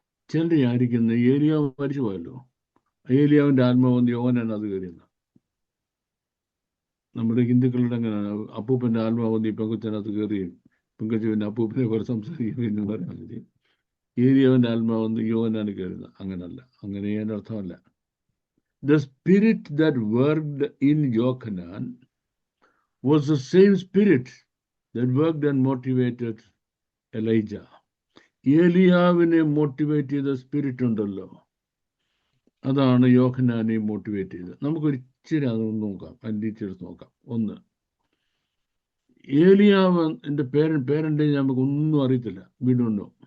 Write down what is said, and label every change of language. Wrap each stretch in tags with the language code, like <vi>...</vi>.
<ml>ചിലർ വിചാരിക്കുന്ന ഏലിയാവ് മരിച്ചു പോയല്ലോ, ഏലിയാവിന്റെ ആത്മാവെന്ന് യോഹന്നാൻ അത് കയറിയെന്ന. നമ്മുടെ ഹിന്ദുക്കളുടെ അങ്ങനെയാണ്, അപ്പൂപ്പന്റെ ആത്മാവെന്ന് ഈ പെങ്കൊച്ചനകത്ത് കയറി, പെങ്കൊച്ചു പിന്നെ അപ്പൂപ്പനെ കുറെ സംസാരിക്കുന്നു പറയാൻ മതി. ഏലിയാവിന്റെ ആത്മാവെന്ന് യോഹന്നാൻ കയറുന്ന. അങ്ങനല്ല, അങ്ങനെ അതിന്റെ അർത്ഥമല്ല.</ml> <en>The spirit that worked in Yochanan was the same spirit that worked and motivated Elijah.</en> <ml>ഏലിയാവിനെ മോട്ടിവേറ്റ് ചെയ്ത സ്പിരിറ്റ് ഉണ്ടല്ലോ, അതാണ് യോഹന്നാനെ മോട്ടിവേറ്റ് ചെയ്തത്. നമുക്കൊരിച്ചിരി അതൊന്ന് നോക്കാം, അതിൻ്റെ ഡീറ്റെയിൽസ് നോക്കാം. ഒന്ന്, ഏലിയാവിന്റെ പേരന്റ് നമുക്കൊന്നും അറിയത്തില്ല, വീടുണ്ടോ.</ml>